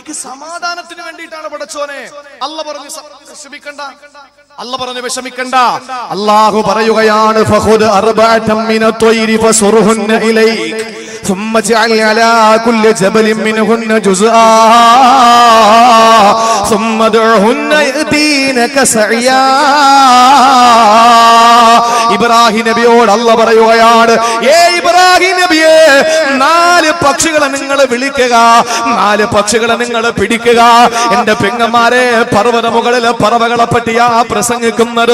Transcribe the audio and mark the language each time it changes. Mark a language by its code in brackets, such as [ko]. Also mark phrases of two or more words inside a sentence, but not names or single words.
[ml] എനിക്ക് സമാധാനത്തിന് വേണ്ടിയിട്ടാണ് പടച്ചോനെ. അല്ലാഹു പറഞ്ഞു വിഷമിക്കണ്ട, അല്ലാഹു പറഞ്ഞു വിഷമിക്കണ്ട. [ar] അല്ലാഹു പറയുകയാണ് فخذ أربعة من الطير فصرهن إليك ثم اجعل على كل جبل منهن جزءا ثم ادعهن يأتينك سعيا. [ml] ഇബ്രാഹിം നബിയോട് അല്ലാഹു പറയുകയാണ്, ഇബ്രാഹിം നബിയേ, 4 പക്ഷികളെ നിങ്ങൾ വിളിക്കുക, 4 പക്ഷികളെ നിങ്ങൾ പിടിക്കുക. എന്റെ പെങ്ങന്മാരെ, പർവ്വത മുകളിലെ പറവകളെ പറ്റിയാ പ്രസംഗിക്കുന്നത്.